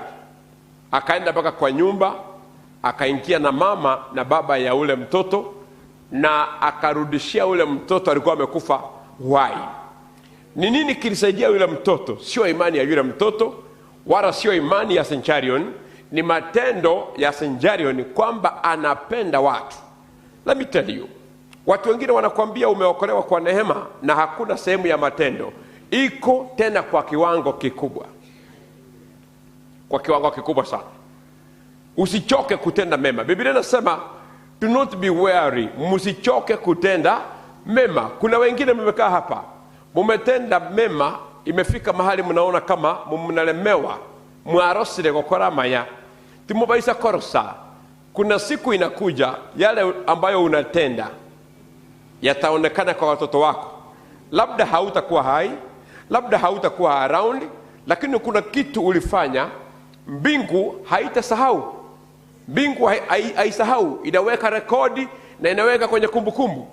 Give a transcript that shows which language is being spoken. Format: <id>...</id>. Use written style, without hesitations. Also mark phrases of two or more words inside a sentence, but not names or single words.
<sw>Akaenda mpaka kwa nyumba, akaingia na mama na baba ya ule mtoto, na akarudishia ule mtoto alikuwa amekufa uhai. Ni nini kilisaidia yule mtoto? Sio imani ya yule mtoto, wala sio imani ya centurion, ni matendo ya centurion, kwamba anapenda watu.</sw> <en>Let me tell you,</en> <sw>watu wengine wanakuambia umeokolewa kwa neema na hakuna sehemu ya matendo. Iko tena kwa kiwango kikubwa. Kwa kiwango kikubwa sana. Usichoke kutenda mema. Biblia inasema</sw> <en>do not be weary,</en> <sw>msichoke kutenda mema. Kuna wengine mmekaa hapa, mumetenda mema, imefika mahali mnaona kama mnalemewa,</sw> <guz>mwarosire gukora maya timobaisa korosa.</guz> <sw>Kuna siku inakuja, yale ambayo unatenda yataonekana kwa watoto wako. Labda hautakuwa hai, labda hautakuwa around, lakini kuna kitu ulifanya. Mbingu haitasahau. Mbingu haisahau, inaweka rekodi na inaweka kwenye kumbukumbu.</sw>